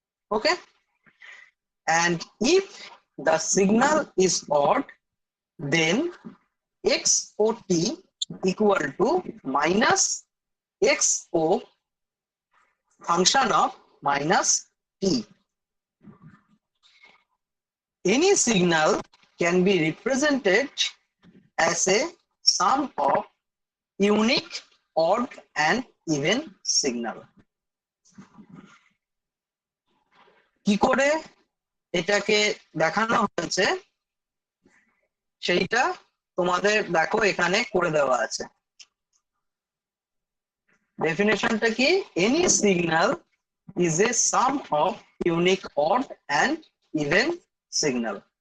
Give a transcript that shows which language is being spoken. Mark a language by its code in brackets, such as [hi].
[en] Okay, and if the signal is odd, then xot equal to minus xo function of minus t. Any signal can be represented as a sum of unique, odd and even signal. [bn] কি করে এটাকে দেখানো হয়েছে সেইটা তোমাদের দেখো এখানে করে দেওয়া আছে। ডেফিনেশনটা কি? Any signal [en] is a sum of unique odd and even signal.